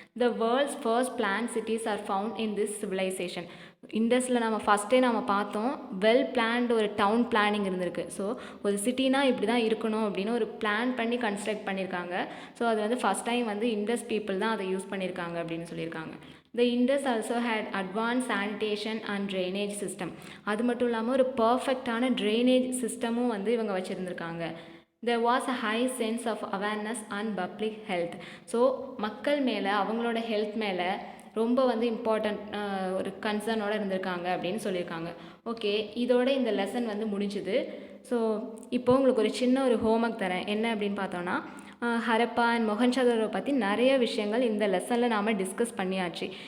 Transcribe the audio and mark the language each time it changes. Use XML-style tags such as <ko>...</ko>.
<en>The world's first plan cities are found in this civilization.</en> <ta>இண்டஸில் நம்ம ஃபஸ்ட்டே நம்ம பார்த்தோம், வெல் பிளான்டு ஒரு டவுன் பிளானிங் இருந்திருக்கு. ஸோ ஒரு சிட்டினா இப்படி தான் இருக்கணும் அப்படின்னு ஒரு பிளான் பண்ணி கன்ஸ்ட்ரக்ட் பண்ணியிருக்காங்க. ஸோ அது வந்து ஃபஸ்ட் டைம் வந்து இண்டஸ் பீப்புள் தான் அதை யூஸ் பண்ணியிருக்காங்க அப்படின்னு சொல்லியிருக்காங்க.</ta> <en>The Indus also had advanced sanitation and drainage system.</en> <ta>அது மட்டும் இல்லாமல் ஒரு பர்ஃபெக்டான ட்ரைனேஜ் சிஸ்டமும் வந்து இவங்க வச்சுருந்துருக்காங்க.</ta> <en>There was a high sense of awareness on public health.</en> <ta>So மக்கள் மேலே, அவங்களோட ஹெல்த் மேலே ரொம்ப வந்து இம்பார்ட்டண்ட் ஒரு கன்சர்னோடு இருந்திருக்காங்க அப்படின்னு சொல்லியிருக்காங்க. ஓகே, இதோட இந்த லெசன் வந்து முடிஞ்சுது. ஸோ இப்போது உங்களுக்கு ஒரு சின்ன ஒரு ஹோம்ஒர்க் தரேன். என்ன அப்படின்னு பார்த்தோன்னா, ஹரப்பா அண்ட் மொஹஞ்சதாரோ பற்றி நிறைய விஷயங்கள் இந்த லெசனில் நாம் டிஸ்கஸ் பண்ணியாச்சு.</ta>